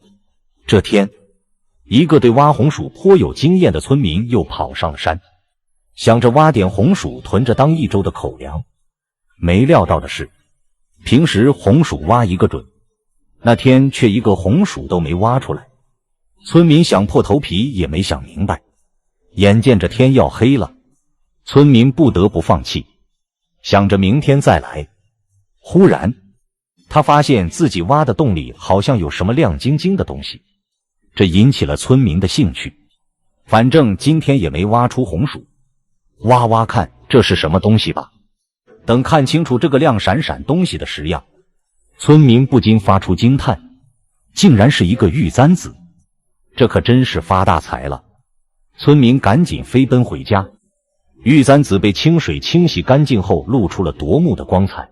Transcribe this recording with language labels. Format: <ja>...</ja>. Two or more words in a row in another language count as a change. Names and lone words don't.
<zh>這天，一個對挖紅薯頗有經驗的村民又跑上了山，想着挖點紅薯囤着當一周的口糧。沒料到的是，平時紅薯挖一個準，那天卻一個紅薯都沒挖出來。村民想破頭皮也沒想明白，眼見着天要黑了，村民不得不放棄，想着明天再來。忽然，他發現自己挖的洞裡好像有什麼亮晶晶的東西，這引起了村民的興趣。反正今天也沒挖出紅薯，挖挖看這是什麼東西吧。等看清楚這個亮閃閃東西的實樣，村民不禁發出驚嘆，竟然是一個玉簪子，這可真是發大財了。村民趕緊飛奔回家，玉簪子被清水清洗乾淨後露出了奪目的光彩。</zh>